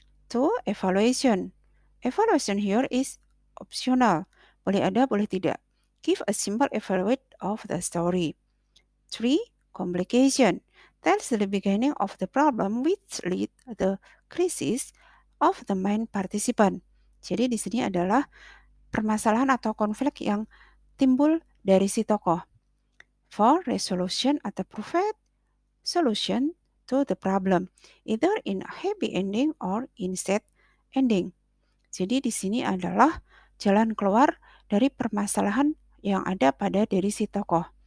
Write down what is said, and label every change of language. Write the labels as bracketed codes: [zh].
[en] Two, evaluation. Evaluation here is optional. [id] Boleh ada, boleh tidak. [en] Give a simple evaluate of the story. Three, complication. Tells the beginning of the problem which lead the crisis of the main participant. [id] Jadi di sini adalah permasalahan atau konflik yang timbul dari si tokoh. [en] For resolution atau provide solution to the problem, either in a happy ending or in sad ending. [id] Jadi di sini adalah jalan keluar dari permasalahan yang ada pada diri si tokoh.